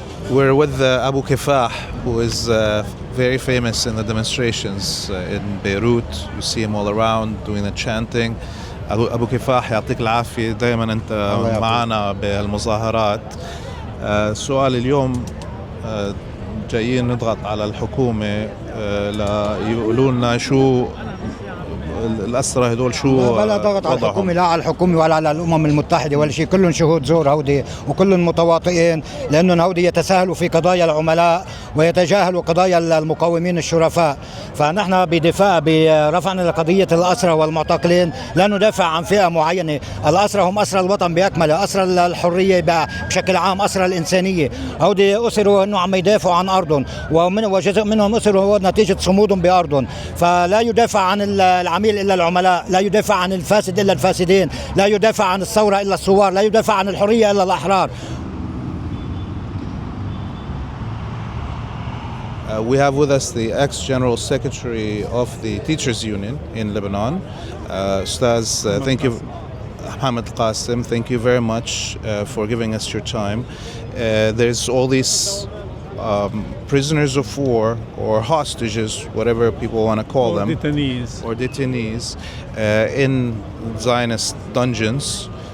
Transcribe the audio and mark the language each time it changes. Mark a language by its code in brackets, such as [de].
[en] We're with Abu Kifah, who is very famous in the demonstrations in Beirut. You see him all around doing the chanting. [ar] أبو كفاح يعطيك العافية، دائما أنت معنا بالمظاهرات. سؤال اليوم، جايين نضغط على الحكومة ليقولوا لنا شو الأسرى هدول، شو بلا ضغط على الحكومة، لا على الحكومة ولا على الأمم المتحدة ولا شيء. كلهم شهود زور هودي وكلهم متواطئين، لأنهم هودي يتساهلوا في قضايا العملاء ويتجاهلوا قضايا المقاومين الشرفاء. فنحن برفعنا قضية الأسرى والمعتقلين لا ندافع عن فئة معينة. الأسرى هم أسرى الوطن بأكمله، أسرى الحرية بشكل عام، أسرى الإنسانية. هودي أسروا أنه عم يدافعوا عن أرضهم، وجزء منهم أسروا نتيجة صمودهم بأرضهم. فلا يدافع عن العميل إلا العملاء، لا يدافع عن الفاسد إلا الفاسدين، لا يدافع عن الثورة إلا الثوار، لا يدافع عن الحرية إلا الأحرار. [en] We have with us the ex-General Secretary of the Teachers Union in Lebanon, Ustaz. Thank you, Mohammed Qasim. Thank you very much for giving us your time. There's all these prisoners of war or hostages, whatever people want to call them, detainees in Zionist dungeons.